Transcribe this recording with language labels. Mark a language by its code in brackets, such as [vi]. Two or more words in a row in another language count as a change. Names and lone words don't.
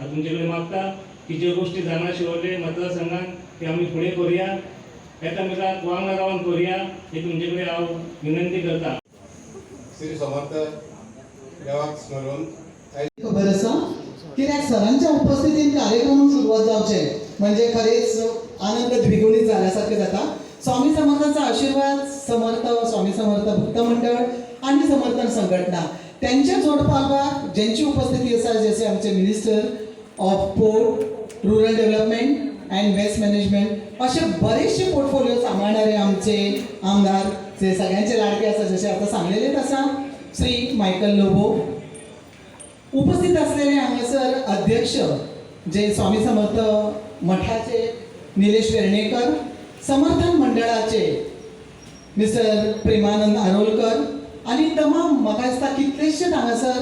[kok] आज तुमचे कडेन मागता की ज्यो गोष्टी जाणा शिवोले मतदारसंघात ते आमी फुडें करुया, एकामेकाक वांगडा रावन करुया ही तुमचे कडेन हांव विनंती करता. श्री समर्थ देवाक स्मरून खबर आसा कित्याक सरांच्या उपस्थितीत कार्यक्रम सुरवात जावचे म्हणजे खरेच आनंद द्विगुणित जाल्यासारखे जाता. [mr] स्वामी समर्थांचा आशीर्वाद, समर्थ स्वामी समर्थ भक्त मंडळ आणि समर्थन संघटना त्यांच्या जोडपालवाक ज्यांची उपस्थिती आसा जसे आमचे [en] Minister of Port, Rural Development and Waste Management [mr] असे बरेचसे पोर्टफोलिओ सांभाळणारे आमचे आमदार जे सगळ्यांचे लाडके आसा जसे आता सांगलेलेच आसा श्री मायकल लोबो. उपस्थित असलेले हांगासर अध्यक्ष जे स्वामी समर्थ मठाचे निलेश वेर्णेकर, समर्थन मंडळाचे मिस्टर प्रेमानंद आरोलकर आणि तमाम [kok] म्हाका दिसता कितलेशे हांगासर